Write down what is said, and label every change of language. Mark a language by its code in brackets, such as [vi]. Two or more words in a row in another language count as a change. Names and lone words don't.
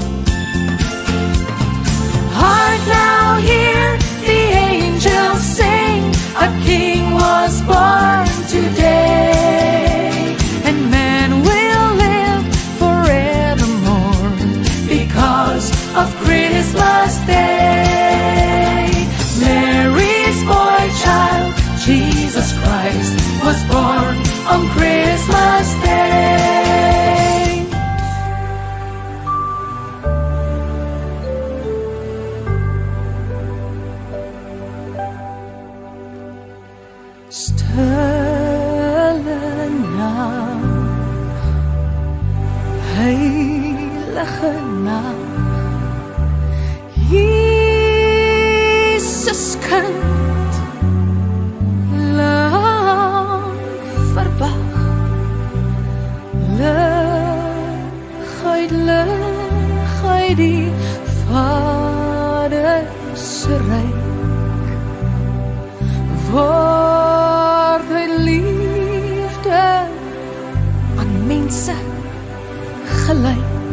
[en] Hark now, hear the angels sing, a King was born today, and man will live forevermore because of Christmas Day. Mary's boy child, Jesus Christ, was born on Christmas Day. [de] Stille nacht, heilige nacht, [af] Jesus kind, lang verwag, lig uit die Vader se ryk, word hy liefde aan mense gelyk.